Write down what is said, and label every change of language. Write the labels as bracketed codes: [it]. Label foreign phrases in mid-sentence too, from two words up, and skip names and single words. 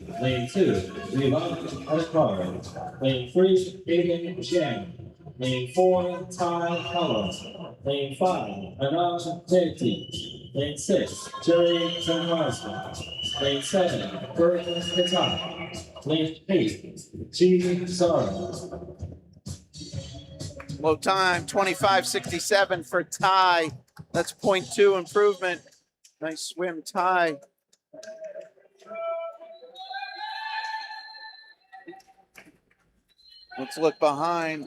[en] Lane 2, Levan Alkar. Lane 3, Aiden Chen. Lane 4, Ty Collins. Lane 5, Anand Teti. Lane 6, Jerry Zanwazka. Lane 7, Bert Katak. Lane 8, G. Zara. Low time, 25.67 for Ty. That's 0.2 improvement. Nice swim, Ty. Let's look behind.